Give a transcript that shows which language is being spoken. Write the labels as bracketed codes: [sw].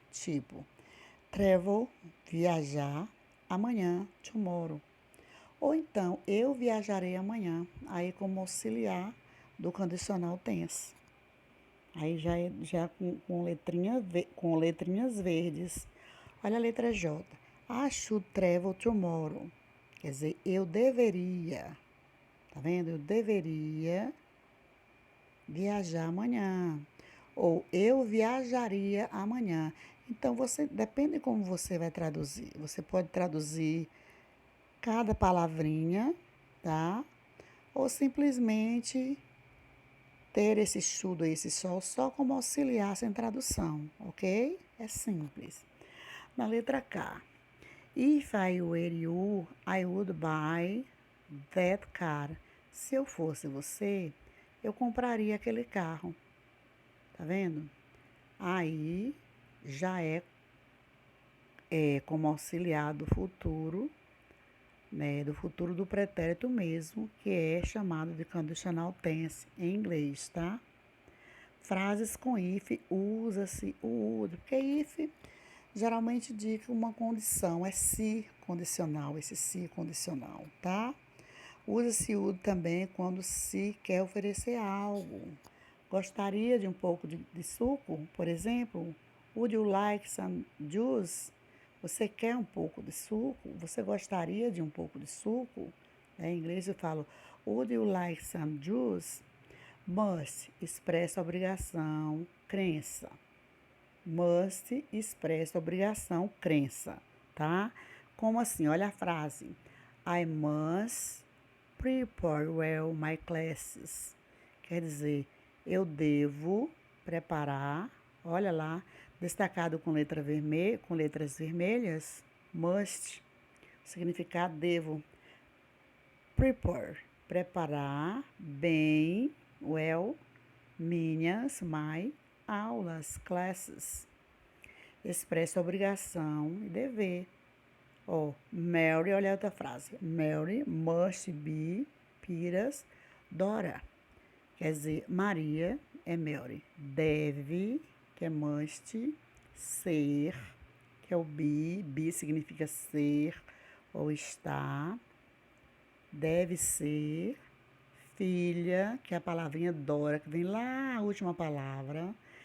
[pt] Tipo, travel, viajar, amanhã, tomorrow. Ou então, eu viajarei amanhã, aí como auxiliar do condicional tense. Aí já com letrinhas verdes. Olha a letra J. [en] I should travel tomorrow. [pt] Quer dizer, eu deveria. Tá vendo? Eu deveria viajar amanhã. Ou eu viajaria amanhã. Então, depende de como você vai traduzir. Você pode traduzir cada palavrinha, tá? Ou simplesmente ter esse should e esse shall só como auxiliar sem tradução, ok? É simples. Na letra K. [en] If I were you, I would buy that car. [pt] Se eu fosse você, eu compraria aquele carro. Tá vendo? Aí já é como auxiliar do futuro, né? Do futuro do pretérito mesmo, que é chamado de conditional tense em inglês, tá? Frases com if, usa-se o would, porque if geralmente indica uma condição, é se condicional, esse se condicional, tá? Usa-se would também quando se quer oferecer algo. Gostaria de um pouco de suco, por exemplo? [en] Would you like some juice? [pt] Você quer um pouco de suco? Você gostaria de um pouco de suco? Em inglês eu falo, [en] would you like some juice? [pt] Must expressa obrigação, crença. Must expressa obrigação, crença, tá? Como assim? Olha a frase. [en] I must prepare well my classes. [pt] Quer dizer, eu devo preparar, olha lá, destacado com com letras vermelhas, must, significado devo. Prepare, preparar bem, well, minhas, my, aulas, classes. Expressa obrigação e dever. Mary, olha a outra frase. [en] Mary must be Peter's daughter. [pt] Quer dizer, Maria é Mary. Deve, que é must, ser, que é o be. Be significa ser ou estar. Deve ser filha, que é a palavrinha Dora, que vem lá a última palavra.